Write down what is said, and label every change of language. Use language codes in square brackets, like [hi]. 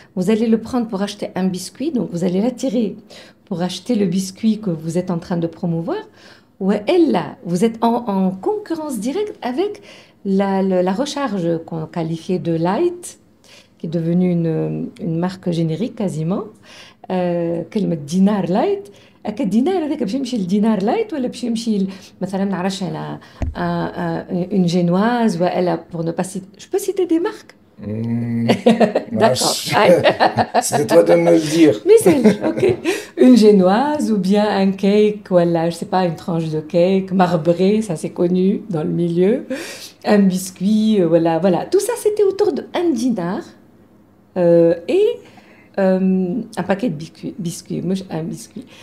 [fr] Vous allez le prendre pour acheter un biscuit, donc vous allez l'attirer pour acheter le biscuit que vous êtes en train de promouvoir. Ou elle, là, vous êtes en concurrence directe avec la recharge qu'on qualifiait de light, qui est devenue une marque générique quasiment. [ar] كلمة دينار لايت هكا الدينار هذاك باش يمشي للدينار لايت ولا باش يمشي مثلا نعرفش انا اون جينواز ولا [fr] pour ne pas citer je peux citer des marques d'accord c'est toi de me le dire mais c'est ok une génoise ou bien un cake voilà je sais pas une tranche de cake marbré ça c'est connu dans le milieu un biscuit voilà tout ça c'était autour de 1 dinar et un paquet de biscuits, un biscuit.